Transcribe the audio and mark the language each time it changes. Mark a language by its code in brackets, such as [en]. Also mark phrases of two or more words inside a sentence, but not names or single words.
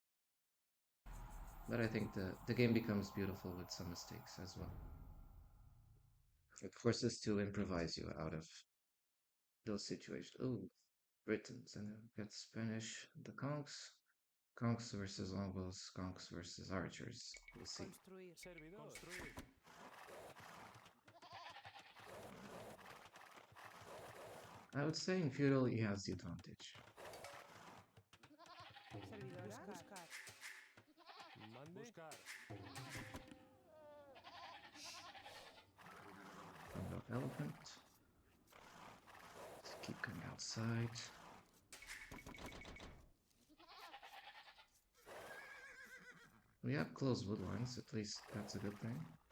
[en] But I think the game becomes beautiful with some mistakes as well. It forces to improvise you out of those situations. Ooh, Britons, and then we got Spanish, the conks. Conks versus longbows, conks versus archers. We'll see. [es] Construir. Servidor. Construir. [en] I would say in feudal he has the advantage. [es] Servidora. Buscar. Mande. Buscar. [en] About elephant. Let's keep going outside. We have closed wood lines, at least that's a good thing.